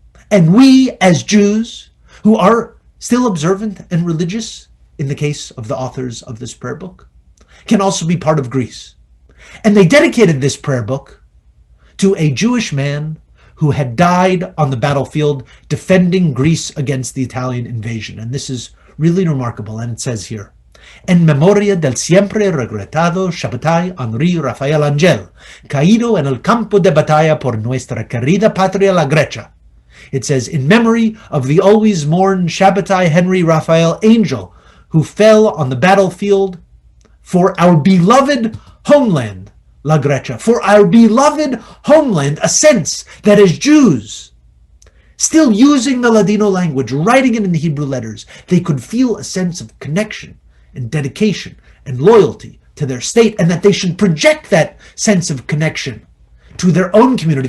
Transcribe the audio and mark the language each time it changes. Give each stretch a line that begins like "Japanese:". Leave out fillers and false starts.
English: And we, as Jews, who are still observant and religious, in the case of the authors of this prayer book, can also be part of Greece. And they dedicated this prayer book to a Jewish man who had died on the battlefield defending Greece against the Italian invasion. And this is really remarkable. And it says here,
Ladino: En memoria del siempre regretado Shabbatai Henri Rafael Angel, caído en el campo de batalla por nuestra querida patria la Grecia.
English: It says, in memory of the always mourned Shabbatai Henry Raphael Angel, who fell on the battlefield for our beloved homeland, La Grecia, for our beloved homeland, a sense that as Jews, still using the Ladino language, writing it in the Hebrew letters, they could feel a sense of connection and dedication and loyalty to their state, and that they should project that sense of connection to their own community.